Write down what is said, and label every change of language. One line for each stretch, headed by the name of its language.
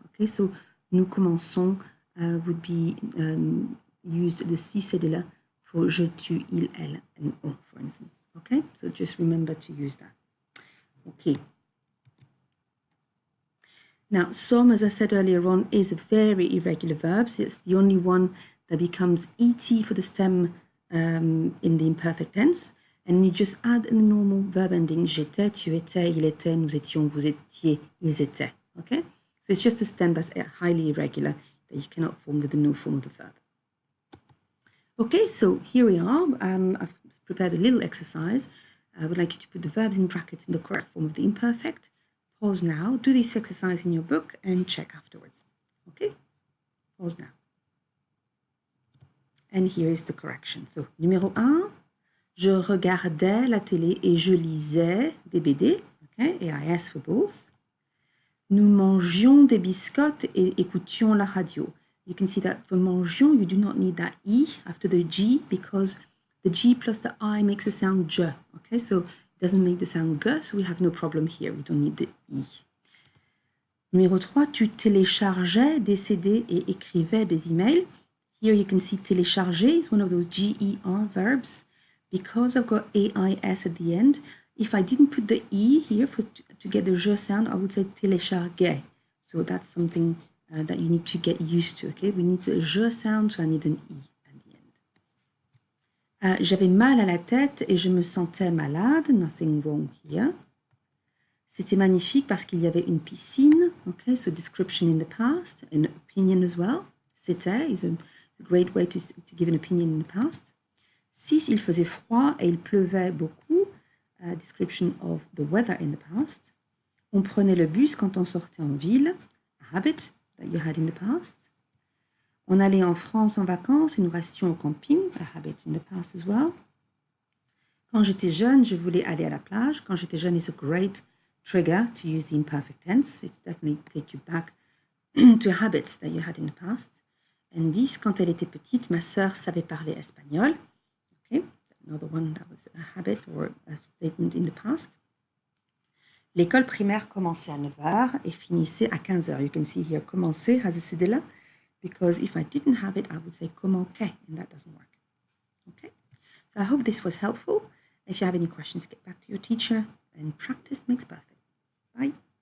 English: Okay, so nous commençons would be used the C cedilla for je, tu, il, elle, and on, for instance. Okay, so just remember to use that. Okay. Now, some, as I said earlier on, is a very irregular verb. So it's the only one that becomes ET for the stem in the imperfect tense. And you just add in the normal verb ending,
French: j'étais, tu étais, il était, nous étions, vous étiez, ils étaient.
English: Okay? So it's just a stem that's highly irregular that you cannot form with the new form of the verb. Okay, so here we are. I've prepared a little exercise. I would like you to put the verbs in brackets in the correct form of the imperfect. Pause now, do this exercise in your book and check afterwards. Okay? Pause now. And here is the correction.
French: So, numéro 1, je regardais la télé et je lisais des BD. Okay?
English: AIS for both.
French: Nous mangions des biscottes et écoutions la radio.
English: You can see that for mangions, you do not need that E after the G because the G plus the I makes the sound je. Okay, so doesn't make the sound G, so we have no problem here. We don't need the I. Numéro 3, tu téléchargeais des CD et écrivais des emails. Here you can see télécharger is one of those GER verbs. Because I've got AIS at the end, if I didn't put the E here to get the je sound, I would say télécharger. So that's something that you need to get used to, okay? We need a je sound, so I need an E at the end.
French: J'avais mal à la tête et je me sentais malade.
English: Nothing wrong here.
French: C'était magnifique parce qu'il y avait une piscine.
English: Okay, so description in the past, an opinion as well. C'était is a great way to give an opinion in the past.
French: 6, il faisait froid et il pleuvait beaucoup.
English: Description of the weather in the past.
French: On prenait le bus quand on sortait en ville.
English: A habit that you had in the past.
French: On allait en France en vacances et nous restions au camping.
English: A habit in the past as well.
French: Quand j'étais jeune, je voulais aller à la plage. Quand j'étais jeune
English: is a great trigger to use the imperfect tense. It's definitely take you back to habits that you had in the past.
French: And 10, quand elle était petite, ma sœur savait parler espagnol.
English: Okay, another one that was a habit or a statement in the past.
French: L'école primaire commençait à 9h et finissait à 15h.
English: You can see here, commencer has a cedilla, because if I didn't have it, I would say commencer, and that doesn't work. Okay, so I hope this was helpful. If you have any questions, get back to your teacher, and practice makes perfect. Bye.